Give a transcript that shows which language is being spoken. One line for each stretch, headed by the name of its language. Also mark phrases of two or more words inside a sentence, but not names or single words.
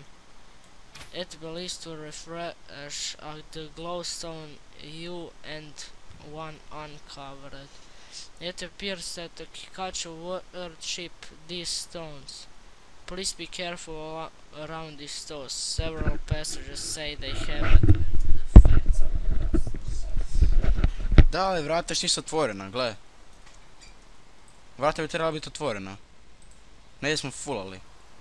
English: It believes to refresh the glowstone you and one uncovered. It appears that the Kikachu worship these stones. Please be careful around these stones. Several passages say they have effects.
Croatian: Da, ali vrata još nisu otvorena, gle. Vrata bi trebala biti otvorena. Negdje smo fulali.